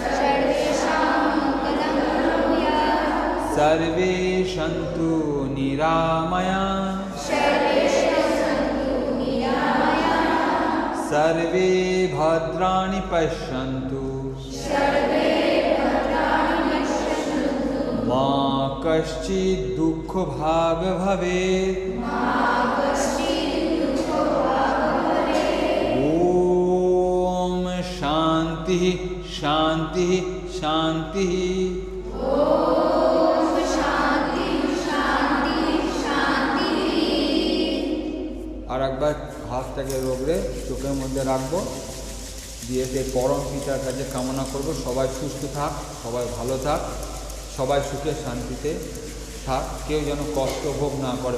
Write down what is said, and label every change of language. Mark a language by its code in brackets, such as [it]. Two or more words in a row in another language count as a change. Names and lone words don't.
[sa] सर्वे सन्तु निरामयाः सर्वे भद्राणि पश्यन्तु मा कश्चित् दुःखभाग् भवेत्। शांति शांति शांति। [bn] আর একবার হাতটাকে রোগড়ে চোখের মধ্যে রাখবো, দিয়ে সেই পরম পিতার কাছে কামনা করব সবাই সুস্থ থাক, সবাই ভালো থাক, সবাই সুখে শান্তিতে থাক, কেউ যেন কষ্ট ভোগ না করে।